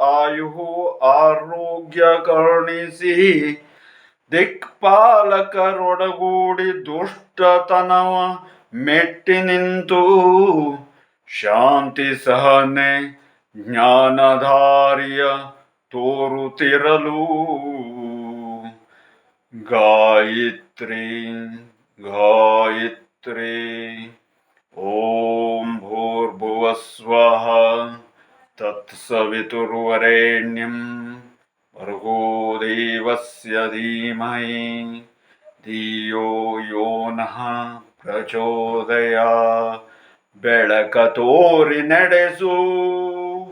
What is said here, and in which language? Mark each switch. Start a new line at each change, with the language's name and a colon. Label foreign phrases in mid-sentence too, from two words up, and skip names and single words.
Kannada: ಆರೋಗ್ಯ ಕರುಣಿಸಿ ದಿಕ್ಪಾಲಕರೊಡಗೂಡಿ ದುಷ್ಟತನವ ಮೆಟ್ಟಿ ನಿಂತು ಶಾಂತಿ ಸಹನೆ ಜ್ಞಾನಧಾರಿಯ ತೋರುತ್ತಿರಲು
Sanskrit: ಗಾಯತ್ರಿ ಗಾಯತ್ರಿ ಓಂ ಭೂರ್ಭುವಸ್ವಃ ತತ್ಸವಿತುರ್ವರೆಣ್ಯಂ ಭರ್ಗೋ ದೇವಸ್ಯ ಧೀಮಹಿ ಧಿಯೋ ಯೋ ನಃ ಪ್ರಚೋದಯಾತ್
Kannada: ಬೆಳಕ ತೋರಿ ನಡೆಸು